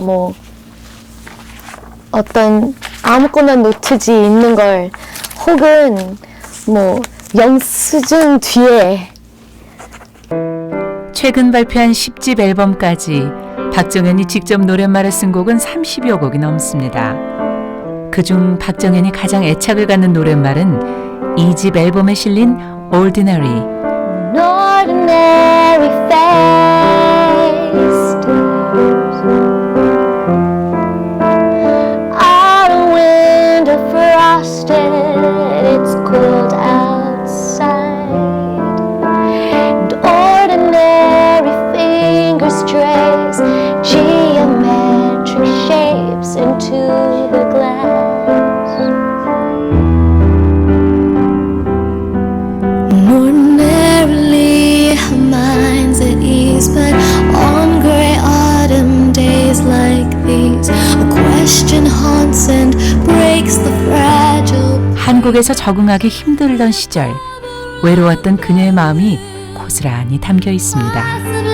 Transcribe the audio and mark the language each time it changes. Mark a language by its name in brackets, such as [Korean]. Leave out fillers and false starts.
[Korean] 뭐 어떤 아무거나 노트지 있는 걸 혹은 뭐 영수증 뒤에 최근 발표한 10집 앨범까지 박정현이 직접 노랫말을 쓴 곡은 30여 곡이 넘습니다. 그중 박정현이 가장 애착을 갖는 노랫말은 2집 앨범에 실린 Ordinary. [English] ordinary face out a window frosted, it's cold outside, and ordinary fingers trace geometric shapes into the glass. Ordinarily our minds at ease, but on grey autumn days like these, a question haunts and breaks the fragile. [Korean] 한국에서 적응하기 힘들던 시절 외로웠던 그녀의 마음이 고스란히 담겨 있습니다.